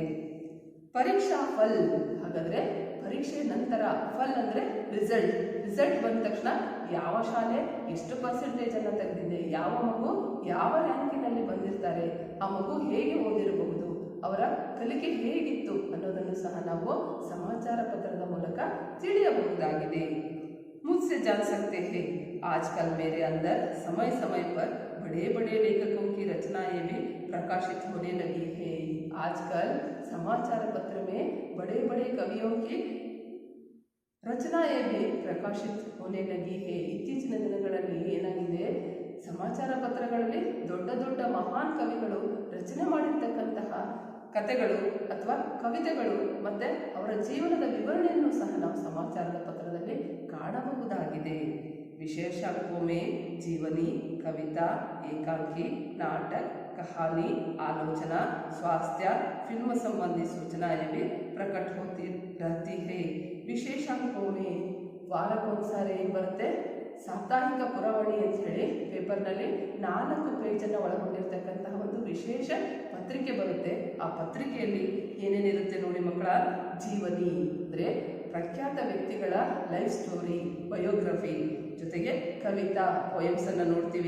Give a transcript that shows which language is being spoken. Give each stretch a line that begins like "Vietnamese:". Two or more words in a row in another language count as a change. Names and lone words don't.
Kannada: ಪರೀಕ್ಷಾ ಫಲ್, ಹಾಗಾದರೆ ಪರೀಕ್ಷೆ ನಂತರ, ಫಲ್ ಅಂದರೆ ರಿಸಲ್ಟ್ ಬಂದ ತಕ್ಷಣ ಯಾವ ಶಾಲೆ ಎಷ್ಟು ಪರ್ಸೆಂಟೇಜನ್ನು ತೆಗೆದಿದೆ, ಯಾವ ಮಗು ಯಾವ ರ್ಯಾಂಕಿನಲ್ಲಿ ಬಂದಿರ್ತಾರೆ, ಆ ಮಗು ಹೇಗೆ ಓದಿರಬಹುದು, ಅವರ ಕಲಿಕೆ ಹೇಗಿತ್ತು ಅನ್ನೋದನ್ನು ಸಹ ನಾವು ಸಮಾಚಾರ ಪತ್ರದ ಮೂಲಕ ತಿಳಿಯಬಹುದಾಗಿದೆ।
Hindi: मुझसे जान सकते हैं, आजकल मेरे अंदर समय समय पर बड़े बड़े लेखकों की रचनाएं भी प्रकाशित होने लगी है। आजकल समाचार पत्र में बड़े बड़े कवियों की ರಚನಾಯೇ भी ಪ್ರಕಾಶಿತ होने लगी है.
Kannada: ಇತ್ತೀಚಿನ ದಿನಗಳಲ್ಲಿ ಏನಾಗಿದೆ, ಸಮಾಚಾರ ಪತ್ರಗಳಲ್ಲಿ ದೊಡ್ಡ ದೊಡ್ಡ ಮಹಾನ್ ಕವಿಗಳು ರಚನೆ ಮಾಡಿರ್ತಕ್ಕಂತಹ ಕಥೆಗಳು ಅಥವಾ ಕವಿತೆಗಳು ಮತ್ತೆ ಅವರ ಜೀವನದ ವಿವರಣೆಯನ್ನು ಸಹ ನಾವು ಸಮಾಚಾರದ ಪತ್ರದಲ್ಲಿ ಕಾಣಬಹುದಾಗಿದೆ.
Hindi: विशेष अंकों में जीवनी, कविता, एकांकी, नाटक, कहानी, आलोचना, स्वास्थ्य, फिल्म संबंधी सूचनाएं भी प्रकट होती रहती है. विशेष अंकों में
Kannada: ವಾರಕ್ಕೊಂದ್ಸಾರಿ ಏನು ಬರುತ್ತೆ, ಸಾಪ್ತಾಹಿಕ ಪುರವಣಿ ಅಂತ ಹೇಳಿ ಪೇಪರ್ನಲ್ಲಿ 4 ಪೇಜನ್ನು ಒಳಗೊಂಡಿರ್ತಕ್ಕಂತಹ ಒಂದು ವಿಶೇಷ ಪತ್ರಿಕೆ ಬರುತ್ತೆ. ಆ ಪತ್ರಿಕೆಯಲ್ಲಿ ಏನೇನಿರುತ್ತೆ ನೋಡಿ ಮಕ್ಕಳ, ಜೀವನಿ ಅಂದರೆ ಪ್ರಖ್ಯಾತ ವ್ಯಕ್ತಿಗಳ
English: life story,
Kannada: ಬಯೋಗ್ರಫಿ, ಜೊತೆಗೆ ಕವಿತಾ ಪೊಯಮ್ಸನ್ನು ನೋಡ್ತೀವಿ.